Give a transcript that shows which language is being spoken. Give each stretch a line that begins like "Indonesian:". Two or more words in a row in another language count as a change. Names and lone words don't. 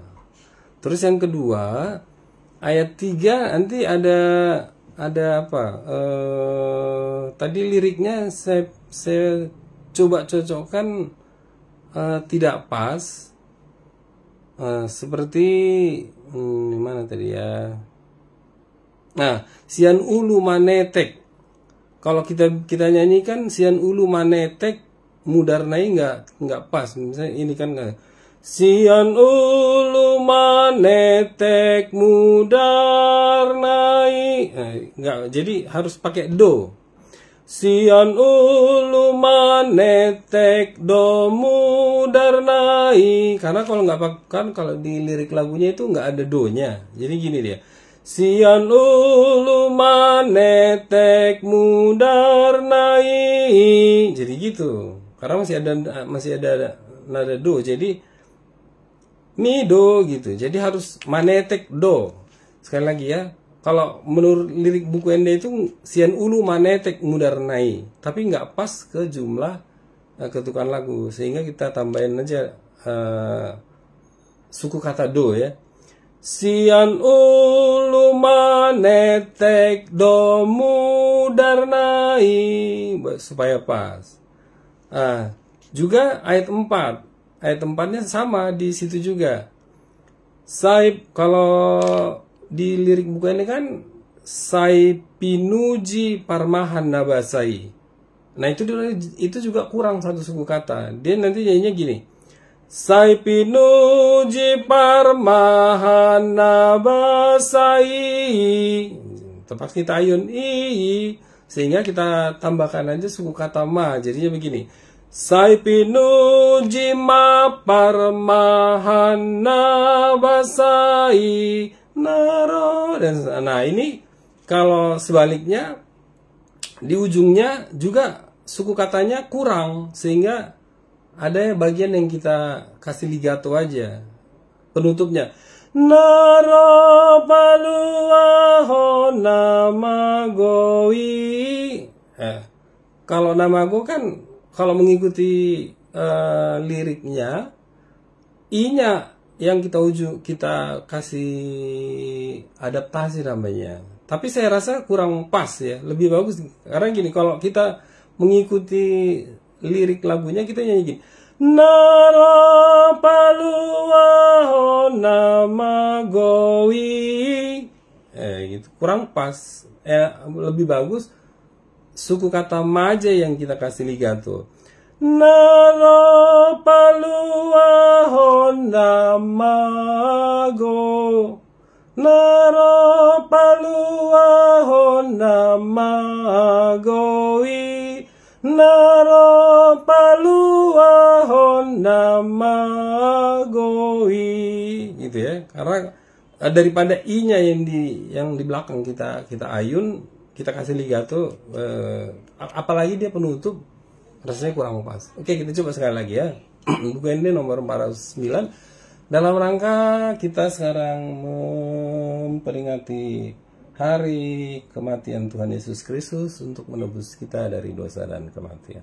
Indonesian: Terus yang kedua, ayat 3 nanti ada apa? Tadi liriknya saya coba cocokkan tidak pas. seperti mana tadi ya? Nah,
Batak Toba: sian ulu manetek.
Indonesian: Kalau kita nyanyikan
Batak Toba: sian ulu manetek mudarnai
Indonesian: nggak pas. Misalnya ini kan
Batak Toba: sian ulu manetek mudarnai.
Indonesian: Nggak, jadi harus pakai do.
Batak Toba: Sian ulu manetek do mudarnai.
Indonesian: Karena kalau nggak kan kalau di lirik lagunya itu nggak ada do-nya. Jadi gini dia.
Batak Toba: Sian ulu manetek mudarnai.
Indonesian: Jadi gitu. Karena masih ada nada do. Jadi mi do gitu. Jadi harus manetek do. Sekali lagi ya. Kalau menurut lirik buku Ende itu
Batak Toba: sian ulu manetek mudarnai,
Indonesian: tapi nggak pas ke jumlah ketukan lagu, sehingga kita tambahin aja suku kata do ya.
Batak Toba: Sian ulu manetek do mudarnai,
Indonesian: supaya pas. Juga ayat 4. Ayat 4-nya sama di situ juga. Saib, kalau di lirik buku ini kan
Batak Toba: sai pinuji parmahan nabasai.
Indonesian: Nah itu juga kurang satu suku kata. Dia nanti nyanyinya gini.
Batak Toba: Sai pinuji parmahan nabasai.
Indonesian: Tempat kita ayun i, sehingga kita tambahkan aja suku kata ma. Jadinya begini.
Batak Toba: Sai pinuji ma parmahan nabasai. Naro,
Indonesian: dan nah ini kalau sebaliknya di ujungnya juga suku katanya kurang, sehingga ada bagian yang kita kasih ligato aja penutupnya.
Batak Toba: Naro paluaho namagoi.
Indonesian: Kalau namago kan kalau mengikuti liriknya i-nya yang kita kasih adaptasi namanya. Tapi saya rasa kurang pas ya, lebih bagus karena gini, kalau kita mengikuti lirik lagunya kita nyanyi gini.
Batak Toba: Nara paluaho namagoi.
Indonesian: Gitu. Kurang pas. Lebih bagus suku kata maja yang kita kasih ligato.
Batak Toba: Naro paluaho namago. Naro paluaho namagoi. Naro paluaho namagoi.
Indonesian: Gitu ya. Karena daripada i-nya yang di belakang kita ayun, kita kasih ligato, apalagi dia penutup, rasanya kurang pas. Oke, kita coba sekali lagi ya. Buku Ende nomor 409. Dalam rangka kita sekarang memperingati hari kematian Tuhan Yesus Kristus untuk menebus kita dari dosa dan kematian.